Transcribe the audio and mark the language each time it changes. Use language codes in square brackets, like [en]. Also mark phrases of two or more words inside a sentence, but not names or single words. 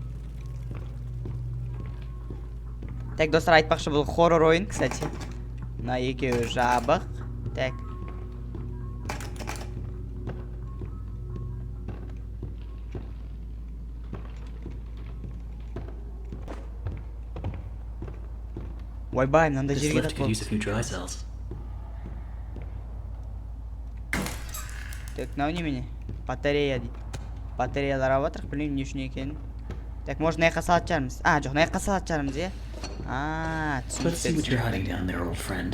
[kk] Так, достар, айтпақшы, бұл хоррор ойын, кстати. Мына екеуі жабық. Так. Ойбай, мынандай [en] This [kk] жерге [en] lift could use a few dry cells. [kk] Так, мынау немене? Батарея дейді. Батареялар алып жатырық, білмеймін не үшін екенін. [ru] Так, может, [kk] мына жаққа салатын шығармыз? Жоқ, мына жаққа салатын шығармыз, е? [en] Let's see what you're hiding down there, old friend.